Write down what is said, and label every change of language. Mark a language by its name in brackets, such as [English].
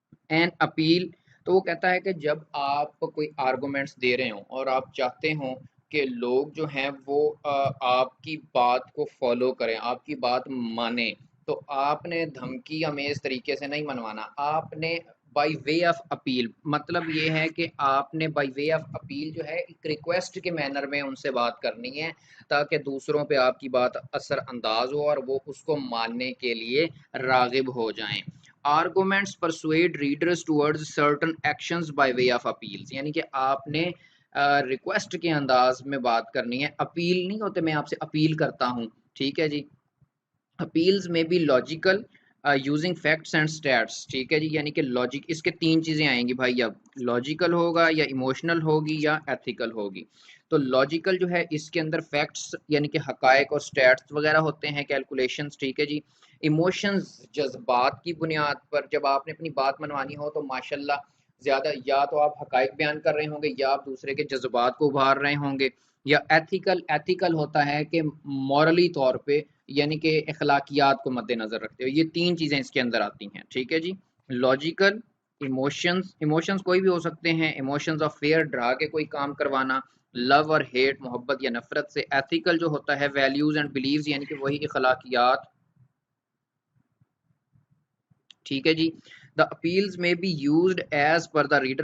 [Urdu] An appeal, تو وہ کہتا ہے کہ جب آپ کوئی آرگومنٹس دے رہے ہوں اور آپ چاہتے ہوں کہ لوگ جو ہیں وہ آپ کی بات کو فالو کریں، آپ کی بات مانیں، تو آپ نے دھمکی امیز طریقے سے نہیں منوانا. آپ نے بائی وے آف اپیل، مطلب یہ ہے کہ آپ نے بائی وے آف اپیل جو ہے ایک ریکویسٹ کے مینر میں ان سے بات کرنی ہے تاکہ دوسروں پہ آپ کی بات اثر انداز ہو اور وہ اس کو ماننے کے لیے راغب ہو جائیں. [English] Arguments persuade readers towards certain actions by way of appeals. [Urdu] یعنی کہ آپ نے ریکویسٹ کے انداز میں بات کرنی ہے. اپیل نہیں ہوتے میں آپ سے اپیل کرتا ہوں، ٹھیک ہے جی. اپیلز میں بھی logical using facts and status, ٹھیک ہے جی. یعنی کہ لاجک، اس کے تین چیزیں آئیں گی بھائی. اب لاجیکل ہوگا یا ایموشنل ہوگی یا ایتھیکل ہوگی. تو لاجیکل جو ہے اس کے اندر فیکٹس یعنی کہ حقائق اور اسٹیٹس وغیرہ ہوتے ہیں، کیلکولیشنز، ٹھیک ہے جی. ایموشنز جذبات کی بنیاد پر جب آپ نے اپنی بات منوانی ہو تو ماشاءاللہ زیادہ یا تو آپ حقائق بیان کر رہے ہوں گے یا آپ دوسرے کے جذبات کو ابھار رہے ہوں گے. یا ایتھیکل ہوتا ہے کہ مورلی طور پہ یعنی کہ اخلاقیات کو مد نظر رکھتے ہو. یہ تین چیزیں اس کے اندر آتی ہیں، ٹھیک ہے جی. لاجیکل، ایموشنز کوئی بھی ہو سکتے ہیں، ایموشنز آف فیئر، ڈرا کے کوئی کام کروانا، لو اور ہیٹ، محبت یا نفرت سے. ایتھیکل جو ہوتا ہے ویلیوز اینڈ بلیوز یعنی کہ وہی اخلاقیات، ٹھیک ہے جی. [English] The appeals may be used as per the reader.